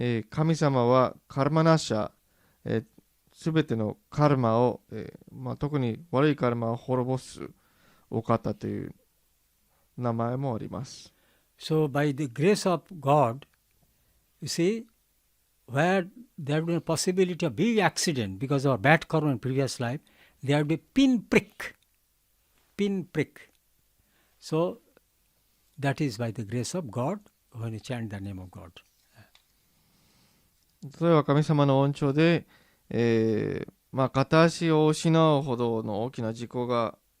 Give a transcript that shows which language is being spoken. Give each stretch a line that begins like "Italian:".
Japanese: 神様はカルマナシャ、すべてのカルマを、特に悪いカルマを滅ぼすお方という名前もあります。
English: So by the grace of God, you see, where there would be a possibility of big accident because of bad karma in previous life, there would be pinprick. So that is by the grace of God when you chant the name of God.
Japanese: 例えば神様の恩寵で、片足を失うほどの大きな事故が、